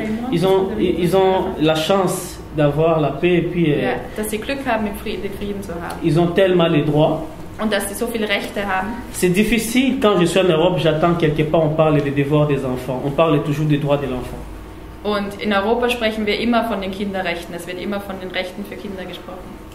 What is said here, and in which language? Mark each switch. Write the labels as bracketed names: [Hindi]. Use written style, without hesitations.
[French] ils ont la chance d'avoir la paix et puis [German] dass sie Glück haben, den Frieden zu haben. [French] Ils ont tellement les droits. [German] Und dass sie so viele Rechte haben. [French] C'est difficile quand je suis en Europe, j'attends quelque part on parle des devoirs des enfants. On parle toujours des droits de l'enfant. [German] Und in Europa sprechen wir immer von den Kinderrechten. Es wird immer von den Rechten für Kinder gesprochen.